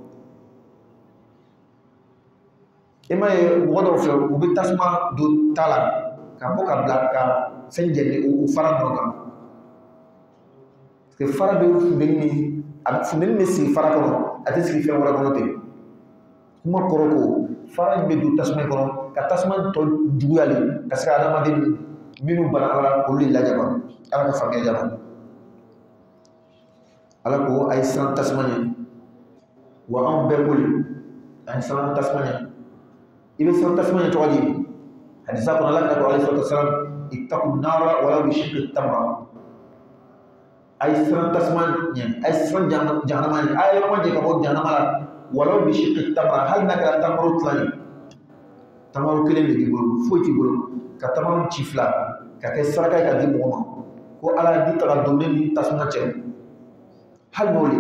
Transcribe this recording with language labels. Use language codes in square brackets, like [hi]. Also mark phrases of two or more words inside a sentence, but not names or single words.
[bm] e ma ye mɔgɔ dɔw fɛ u bɛ tasuma don ta la ka bɔ ka bila ka fɛn jɛni o fara dɔrɔn kan [fr] parce que [bm] fara bɛ funteni min a funteni bɛ sigi fara kɔnɔ a tɛ sigi fɛn wɛrɛ kɔnɔ ten kuma kɔrɔ ko fara in bɛ don tasuma kɔnɔ ka tasuma tɔ juguyali ka se ka adamaden minnu banabara olu de lajaba ala ka faamuya jaba ala ko a ye siran tasuma ɲɛ wa anw bɛɛ boli a ye siran tasuma ɲɛ i bɛ siran tasuma ɲɛ cogo di hadisa kɔnɔ ala ka ko [ar] عليه الصلاة والسلام اتقوا النار ولو بشق تمرة [bm] a ye siran tasuma ɲɛ a ye siran jahanama ɲɛ a ye yɔrɔ jɛ ka bɔ jahanama la [ar] ولو بشق تمرة [bm] hali n'a kɛra tamaro tila ye tamaro kelen de b'i bolo foyi t'i bolo ka tamaro ci fila ka kɛ saraka ye ka di mɔgɔ ma ko ala di taga don ne ni tasuma cɛ hali n'o le